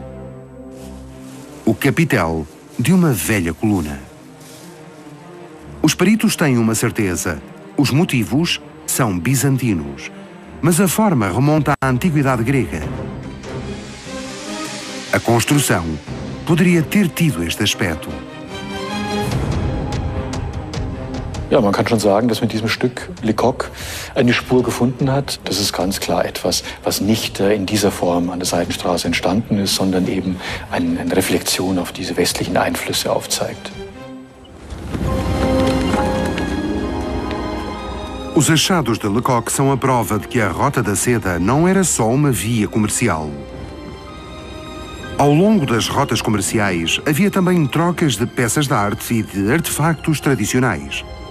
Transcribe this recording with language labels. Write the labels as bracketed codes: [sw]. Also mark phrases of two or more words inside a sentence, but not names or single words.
[pt] O capitel de uma velha coluna. Os peritos têm uma certeza: os motivos são bizantinos, mas a forma remonta à antiguidade grega. A construção poderia ter tido este aspecto. [de] Ja, man kann schon sagen, dass mit diesem Stück Lecoq eine Spur gefunden hat. Das ist ganz klar etwas, was nicht in dieser Form an der Seidenstraße entstanden ist, sondern eben eine Reflexion auf diese westlichen Einflüsse aufzeigt. [pt] Os achados de Lecoq são a prova de que a Rota da Seda não era só uma via comercial. Ao longo das rotas comerciais, havia também trocas de peças de arte e de artefactos tradicionais.